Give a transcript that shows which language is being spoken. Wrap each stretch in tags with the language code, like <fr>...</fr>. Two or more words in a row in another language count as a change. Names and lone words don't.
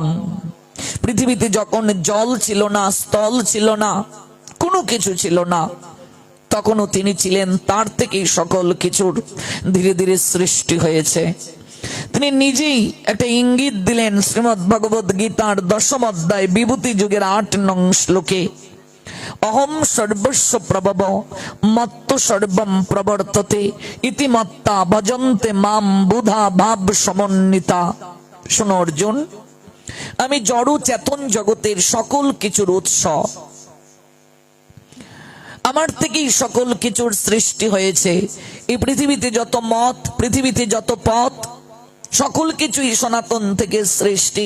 <bn>পৃথিবীতে যখন জল ছিল না, স্থল ছিল না, কোনো কিছু ছিল না, তখনও তিনি ছিলেন। তার থেকেই সকল কিছুর ধীরে ধীরে সৃষ্টি হয়েছে। তিনি নিজেই একটা ইঙ্গিত দিলেন শ্রীমদ্ ভগবত গীতার 10ম অধ্যায় বিভূতি যুগের 8 নং শ্লোকে।</bn> <sa>অহম সর্বস্ব প্রভব মত্ত সর্বম প্রবর্ততে ইতি মত্তা ভজন্তে মাম বুধা ভাব সমন্বিতা।</sa> <bn>শোনো অর্জুন, আমি জড় চেতন জগতের সকল কিছুর উৎস। আমার থেকেই সকল কিছুর সৃষ্টি হয়েছে। এই পৃথিবীতে যত মত, পৃথিবীতে যত পথ, সকল কিছুই সনাতন থেকে সৃষ্টি।</bn>